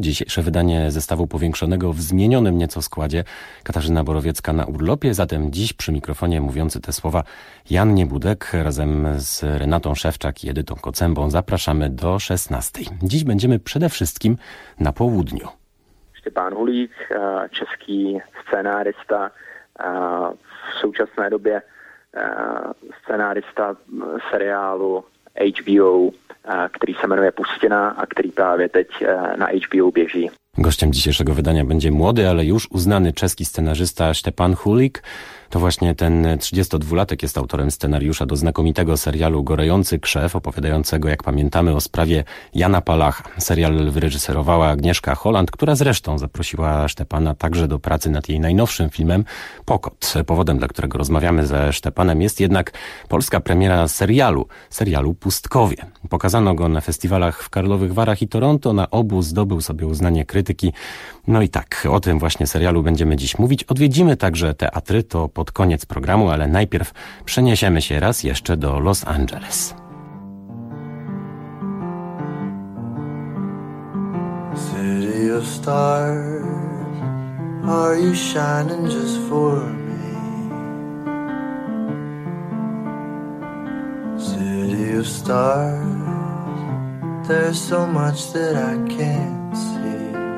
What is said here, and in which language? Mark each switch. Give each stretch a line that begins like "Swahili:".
Polish: Dzisiejsze wydanie zestawu powiększonego w zmienionym nieco składzie. Katarzyna Borowiecka na urlopie, zatem dziś przy mikrofonie mówiący te słowa Jan Niebudek razem z Renatą Szewczak i Edytą Kocębą. Zapraszamy do 16. Dziś będziemy przede wszystkim na południu.
Czech: Stepan Hulík, český scenárista, v současné době scenárista seriálu HBO, který se jmenuje Pustina a který právě teď na HBO běží.
Polish: Gościem dzisiejszego wydania będzie młody, ale już uznany czeski scenarzysta Stepan Hulik. To właśnie ten 32-latek jest autorem scenariusza do znakomitego serialu Gorejący krzew, opowiadającego, jak pamiętamy, o sprawie Jana Palacha. Serial wyreżyserowała Agnieszka Holland, która zresztą zaprosiła Stepana także do pracy nad jej najnowszym filmem Pokot. Powodem, dla którego rozmawiamy ze Stepanem, jest jednak polska premiera serialu Pustkowie. Pokazano go na festiwalach w Karlowych Warach i Toronto, na obu zdobył sobie uznanie krytyki. No i tak, o tym właśnie serialu będziemy dziś mówić. Odwiedzimy także teatry, to pod koniec programu, ale najpierw przeniesiemy się raz jeszcze do Los Angeles.
English: City of stars, are you shining just for me? City of stars, there's so much that I can't see.